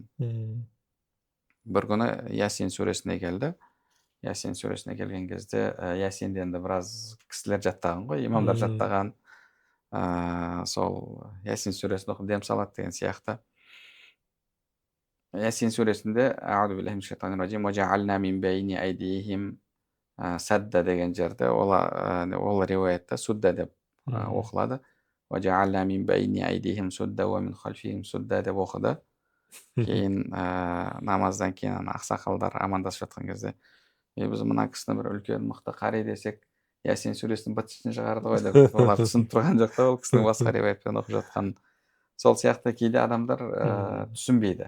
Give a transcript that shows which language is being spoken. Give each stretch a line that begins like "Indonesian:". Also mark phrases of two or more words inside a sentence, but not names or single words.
Kazakh: Бір күні Ясин сүресіне келді. Ясин сүресіне келген кезде Ясинде енді біраз кісілер жаттаған ғой, имамдар жаттаған. Сол Ясин сүресін оқып дем салады деген сияқты. Ясин сүресінде
Arabic: أعوذ بالله من الشيطان الرجيم, وجعلنا من بين أيديهم سدا
Kazakh: деген жерде ол риуаятта судда деп оқылады.
Arabic: وجعلنا من بين أيديهم سدا ومن خلفهم سدا
Kazakh: деп оқыды. Кейін намаздан кейін ақсақалдар амандасып жатқан кезде, біз мына кісіні бір үлкен мықты қари десек, Ясин сүресінің быт-шытын шығарды ғой деп, олар түсініп тұрған жоқ та, ол кісінің басқа риуаятпен оқып жатқанын. Сол сияқты кейде адамдар түсінбейді.